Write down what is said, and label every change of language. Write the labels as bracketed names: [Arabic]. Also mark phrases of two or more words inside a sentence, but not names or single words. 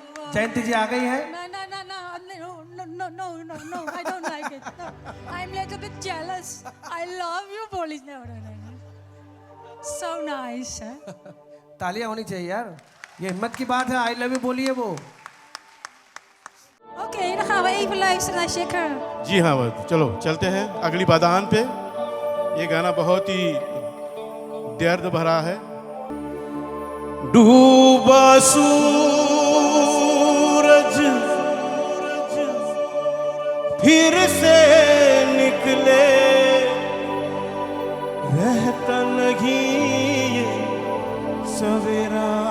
[Hindi] जयंती जी आ गई है? [English] No, I don't like it. No, I'm a little bit jealous. I love you, police. No. So nice. [Hindi] तालियां होनी चाहिए यार, ये हिम्मत की बात है। [English] I love you [Hindi] बोलिए वो। [Dutch] Oké, dan gaan we even luisteren naar Shaker. [Hindi] जी हाँ, चलो चलते हैं अगली बादान पे। ये गाना बहुत ही दर्द भरा है। डूबा सूरज फिर से निकले, रहता नहीं ये सवेरा।